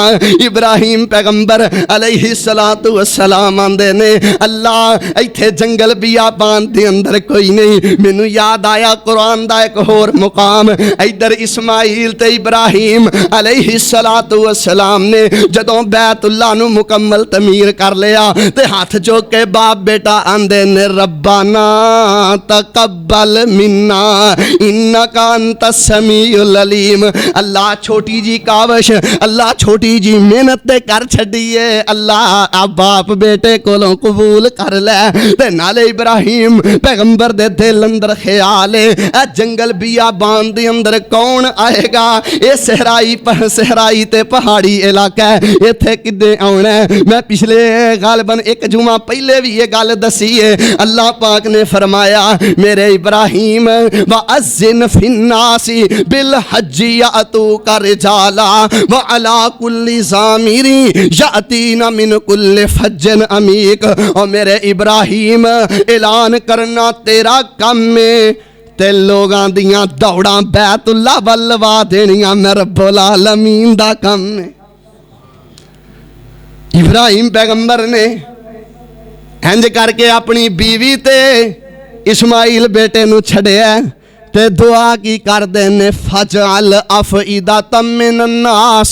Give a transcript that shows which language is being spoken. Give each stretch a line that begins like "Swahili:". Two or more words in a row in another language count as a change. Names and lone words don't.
Punjabi: ابراہیم پیغمبر
Arabic: عليه الصلاة والسلام
Punjabi: آکھدے نے اللہ ایتھے جنگل بیابان دے اندر کوئی نہیں. مینوں یاد آیا قرآن دا اک ہور مقام، ادھر اسماعیل تے ابراہیم
Arabic: عليه الصلاة والسلام
Punjabi: نے جدوں بیت اللہ نوں مکمل تعمیر کر لیا تے ہتھ چک کے باپ بیٹا آکھدے نے
Arabic: ربنا تقبل منا إنك أنت السميع العليم.
Punjabi: اللہ چھوٹی جئی کاوش، اللہ چھوٹی جئی محنت تے کر چھڈیے، اللہ آپ باپ بیٹے کولوں قبول کر لے. تے نالے ابراہیم پیغمبر دے دل اندر خیال اے ایہ جنگل بیابان دے اندر کون آئے گا، یہ صحرائی تے پہاڑی علاقہ اے، ایتھے کیہنے آؤنا اے. میں پچھلے غالباً اک جمعہ پہلے وی ایہ گل دسی اے. اللہ پاک نے فرمایا میرے ابراہیم
Arabic: وأذن في الناس بالحج يأتوك رجالا وعلى كل ضامر يأتين من كل فج عميق.
Punjabi: اور میرے ابراہیم اعلان کرنا تیرا کم میں تے لوکاں دیاں دوڑاں بیت اللہ ول لوا دینیاں میں
Arabic: رب العالمين
Punjabi: دا کم اے. ابراہیم پیغمبر نے انج کر کے اپنی بیوی تے اسماعیل بیٹے نوں چھڈیا تے دعا کی کردے نے
Arabic: فاجعل أفئدة من الناس.